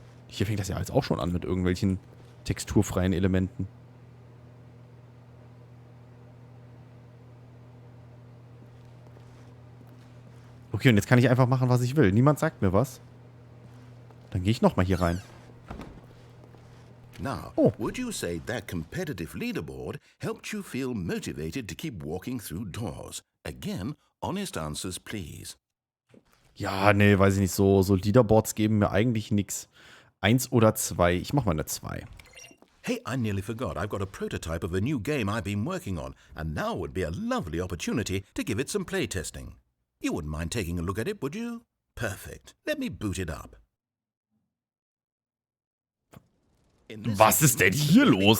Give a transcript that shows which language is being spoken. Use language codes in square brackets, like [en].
[de] Hier fängt das ja jetzt auch schon an mit irgendwelchen texturfreien Elementen. Okay, und jetzt kann ich einfach machen, was ich will. Niemand sagt mir was. Dann gehe ich nochmal hier rein. [en] Now, would you say that competitive leaderboard helped you feel motivated to keep walking through doors? Again, honest answers, please. [de] Ja, nee, weiß ich nicht. So Leaderboards geben mir eigentlich nichts. 1 oder 2. Ich mach mal eine 2. [en] Hey, I nearly forgot. I've got a prototype of a new game I've been working on, and now would be a lovely opportunity to give it some playtesting. You wouldn't mind taking a look at it, would you? Perfect. Let me boot it up. [de] Was ist denn hier los?